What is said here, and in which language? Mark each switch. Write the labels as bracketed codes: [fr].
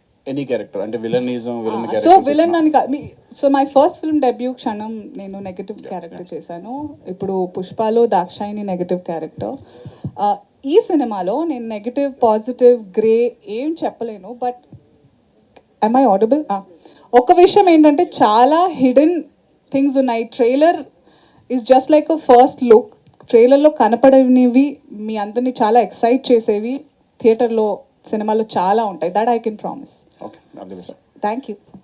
[te] Any character అంటే villainism, villain character. So villain అని so my first film debut క్షణం నేను నెగటివ్ క్యారెక్టర్ చేశాను. ఇప్పుడు పుష్పలో దాక్షాయిని నెగటివ్ క్యారెక్టర్. ఈ సినిమాలో నేను నెగటివ్, పాజిటివ్, గ్రే ఏం చెప్పలేను. [en] But am I audible? [te] ఒక విషయం ఏంటంటే చాలా హిడెన్ థింగ్స్ ఉన్నాయి. [en] Trailer is just like a first look. [te] ట్రైలర్లో కనపడనివి మీ అందరినీ చాలా ఎక్సైట్ చేసేవి థియేటర్లో, సినిమాలో చాలా ఉంటాయి. [en] That I can promise. Thank you.